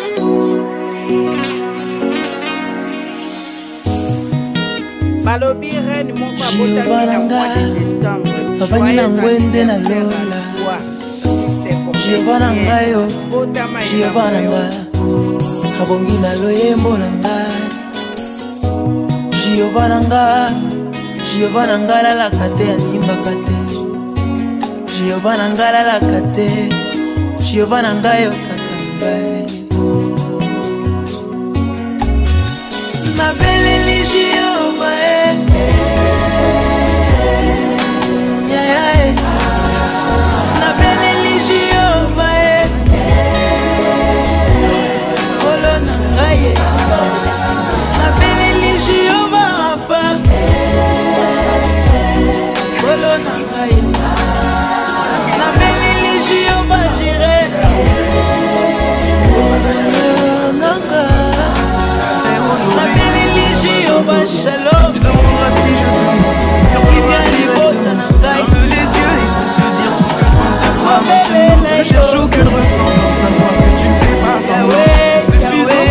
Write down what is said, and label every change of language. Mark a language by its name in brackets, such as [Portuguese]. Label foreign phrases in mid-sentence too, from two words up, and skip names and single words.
[Lingala] balobi reine moko abotami na [French] mois de décembre [Lingala] avandi na ngwende na lola Jehova na ngai yo Jehova na ngai abongi na loyembo na ngai Jehova na ngai lalaka te animbaka te Jehova na ngai lalaka te Jehova na ngai yo kaka ngai mabeleli Jehova nabeleli Jehova olo na ngai nabeleli Jehova afa olo na ngai nabeleli Jehova jire nabeleli Jehova shalom [French] tu demanderas si je t'aime car on va directement ferme les yeux et te dire tout ce que je pense de toi maintenant je cherche aucune ressemblance savoir que tu ne fais pas semblant